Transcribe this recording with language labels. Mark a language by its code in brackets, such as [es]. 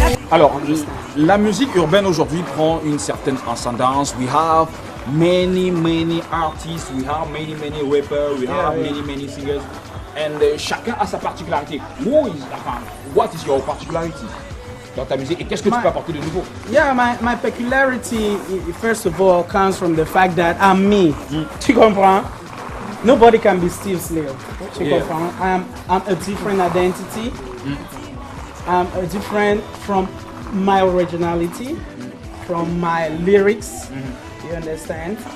[fr] Alors, la musique urbaine aujourd'hui prend une certaine ascendance. [en] We have many artists, we have many rappers, we have many singers, and [fr] chacun a sa particularité. [en] What is your particularity [fr] dans ta musique et qu'est-ce que tu peux apporter de nouveau? [en] Yeah, my peculiarity, first of all, comes from the fact that I'm me. [fr] Tu comprends? [en] Nobody can be Steve Slil. [fr] Tu comprends? [en] I'm a different identity. I'm different from my originality, from my lyrics. You understand?